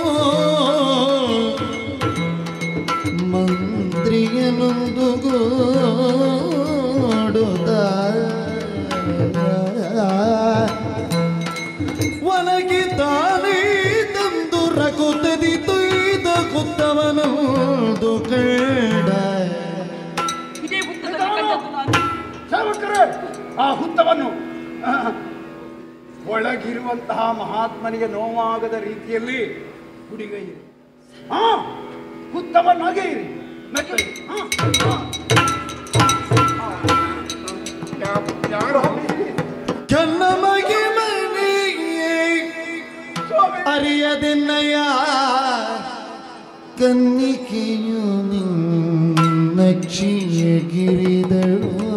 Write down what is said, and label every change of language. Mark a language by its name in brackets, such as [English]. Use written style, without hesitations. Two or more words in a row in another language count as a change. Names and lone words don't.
[Kannada] ಮಂತ್ರಿಯನೊಂದುಗೂಡುತ್ತ ಒಳಗೆ ತಾನೇ ತಂದು ರಕುತದಿ ತೊಯ್ದ ಕುತ್ತವನೊಂದು ಕಂಡ. ಸೇವಕರೇ, ಆ ಹುತ್ತವನ್ನು ಒಳಗಿರುವಂತಹ ಮಹಾತ್ಮನಿಗೆ ನೋವಾಗದ ರೀತಿಯಲ್ಲಿ ಹುಡಿಗೈರಿ. ಹುತ್ತವನ್ನು ಅಗೆಯಿರಿ. ಕನ್ನ ಮಗೆ ಮನೆಯೇ ಅರಿಯದೆನ್ನಯ ಕನ್ನಿಕೆಯು ನಿನ್ನಕ್ಷಿಯ ಗಿರಿದಳು.